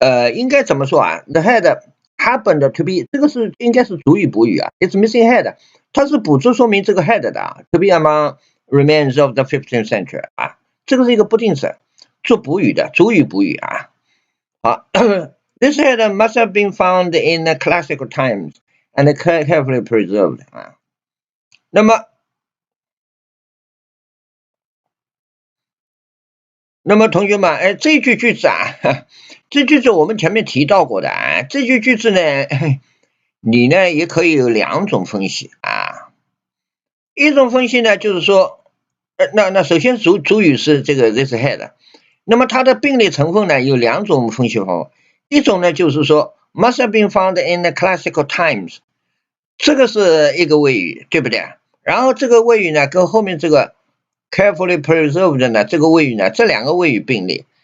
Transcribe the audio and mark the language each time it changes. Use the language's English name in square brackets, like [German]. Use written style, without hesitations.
[Chinese] 应该怎么说啊 ？ [English] The head happened to be [Chinese] 这个是应该是主语补语啊。 It's missing head， 它是补助说明这个 head 的啊。 [English] To be among remains of the 15th century [Chinese] 啊，这个是一个不定式，做补语的，主语补语啊。好， [English] This head must have been found in the classical times and carefully preserved 啊。 [Chinese] 那么同学们，这句句子啊，这句子我们前面提到过的啊，这句句子呢，你呢也可以有两种分析啊。一种分析呢，就是说，那首先主语是这个 [English] this head， [Chinese] 那么它的并列成分呢有两种分析方法。一种呢就是说 [English] must have been found in the classical times， [Chinese] 这个是一个谓语，对不对？然后这个谓语呢跟后面这个 [English] carefully preserved [Chinese] 呢这个谓语呢，这两个谓语并列。